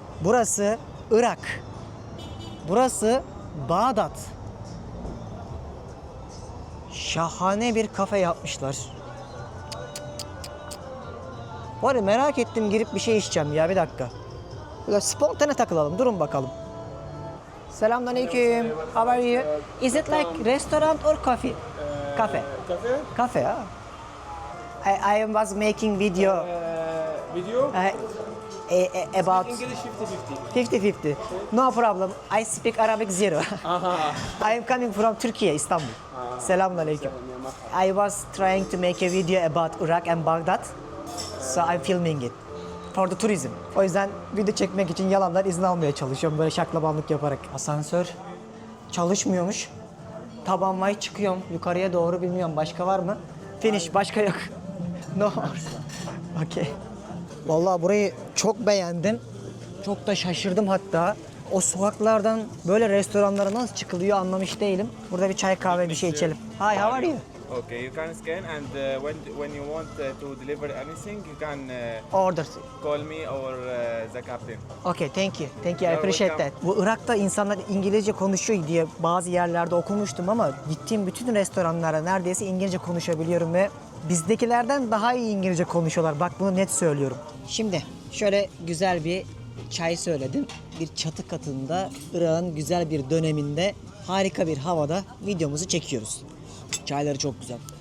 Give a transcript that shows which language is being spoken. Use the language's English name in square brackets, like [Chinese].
[Turkish] Burası Irak. Burası Bağdat. Şahane bir kafe yapmışlar. Var ya, merak ettim, girip bir şey içeceğim ya, bir dakika. Böyle spontane takılalım, durun bakalım. [English] Selamünaleyküm. How are you? Is it like restaurant or coffee? Cafe. Cafe? Cafe, ah. I was making video. Video? About English 50-50. 50-50. No problem. I speak Arabic zero. I am coming from Turkey, İstanbul. Selamünaleyküm. I was trying to make a video about Iraq and Baghdad. So I'm filming it. For the tourism. [Turkish] O yüzden video çekmek için yalandan izin almaya çalışıyorum böyle şaklabanlık yaparak. Asansör çalışmıyormuş. Tabanvay çıkıyorum yukarıya doğru, bilmiyorum başka var mı? Finish, başka yok. No. Okay. Vallahi burayı çok beğendim. Çok da şaşırdım hatta. O sokaklardan böyle restoranlara nasıl çıkılıyor anlamış değilim. Burada bir çay kahve bir şey içelim. [English] Hi, how are you? Okay, you can scan and when you want to deliver anything, you can Order. call me or the captain. Okay, thank you. Thank you, I You're appreciate that. welcome. [Turkish] Bu Irak'ta insanlar İngilizce konuşuyor diye bazı yerlerde okumuştum ama gittiğim bütün restoranlara neredeyse İngilizce konuşabiliyorum ve bizdekilerden daha iyi İngilizce konuşuyorlar. Bak bunu net söylüyorum. Şimdi şöyle güzel bir çay söyledim. Bir çatı katında Irak'ın güzel bir döneminde harika bir havada videomuzu çekiyoruz. Çayları çok güzel.